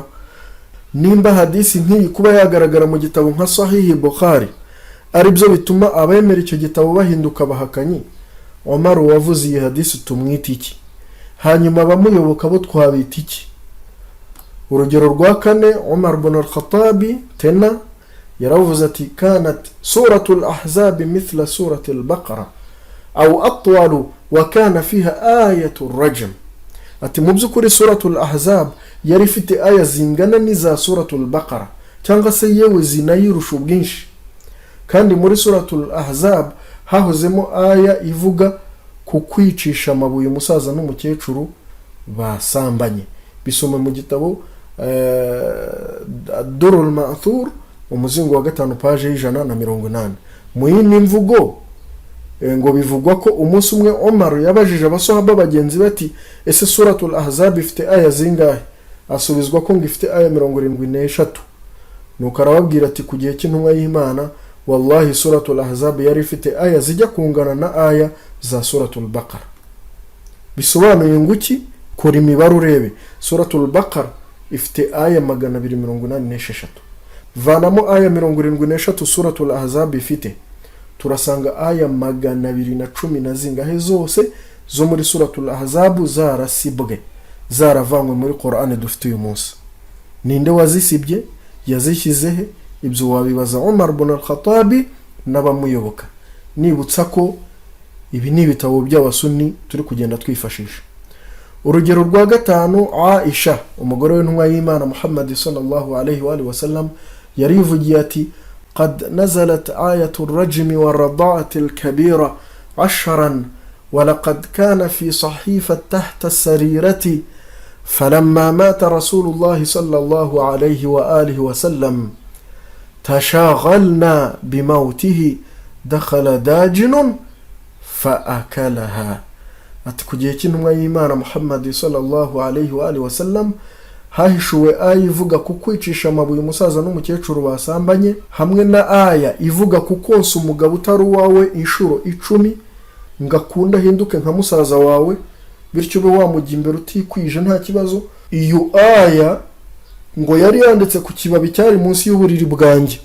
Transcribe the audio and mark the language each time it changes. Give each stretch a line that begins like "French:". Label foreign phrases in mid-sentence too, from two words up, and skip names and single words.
Kinyarwanda: Nimba hadisi nk'iyi kuba yagaragara mu gitabo nka Sahih Bukhari ari byo bituma abemera icyo gitabo bahinduka bahakanyi, Umar wavuze iyi hadisi tumwita iki? Hanyuma bamuyoboka bo twabita iki? Urugero rwa kane,
Arabic: Umar ibn al-Khattab
Kinyarwanda: tena yaravuze ati
Arabic: كانت سورة الأحزاب مثل سورة البقرة أو أطول وكان فيها آية الرجم.
Kinyarwanda: Ati mu by'ukuri suratul ahzab yari ifite aya zingana n'iza suratul baqara cyangwa se yewe zinayirusha ubwinshi, kandi muri suratul ahzab hahozemo aya ivuga ku kwicisha amabuye umusaza n'umukecuru basambanye. Bisome mu gitabo Durul Ma'thur umuzingo wa 5 page 180. Mu yindi mvugo ngo bivugwa ko umunsi umwe Umar yabajije abasahaba bagenzi bati ese suratul ahzab ifite aya zingahe? Asubizwa ko ngifite aya 73. Nuko arababwira ati kugiye cy'intumwa y'Imana wallahi suratul ahzab yari ifite aya zijya kungana na aya za suratul baqara. Bisobanuye nguki? Kora imibare urebe, suratul baqara ifite aya 286, vanamo aya 73 suratul ahzab ifite, turasanga aya 210 na zingahe zose zo muri suratul ahzab zarasibwe, zaravanywe muri Qur'ani dufite uyu munsi. Ninde wazisibye? Yazishyizehe? Ibyo wabibaza Umar ibn al-Khattab n'abamuyoboka. Nibutsa ko ibi ni ibitabo by'abasuni turi kugenda twifashisha. Urugero rwa gatanu, Aisha umugore w'intumwa y'Imana Muhammad
Arabic: صلى الله عليه وسلم
Kinyarwanda: yarivugiye ati
Arabic: قد نزلت آية الرجم والرضاعة الكبيرة 10 ولقد كان في صحيفة تحت السريرة فلما مات رسول الله صلى الله عليه وآله وسلم تشاغلنا بموته دخل داجن فأكلها.
Kinyarwanda: ati ku gihe cy'intumwa y'Imana Muhammad
Arabic: صلى الله عليه وآله وسلم
Kinyarwanda: hahishuwe aya ivuga ku kwicisha amabuye umusaza n'umukecuru basambanye, hamwe na aya ivuga ku konsa umugabo utari uwawe inshuro 10 ngakunda hinduke nka musaza wawe bityo ube wamujya imbere utikwije nta kibazo. Iyo aya ngo yari yanditse ku kibabi cyari munsi y'uburiri bwanjye.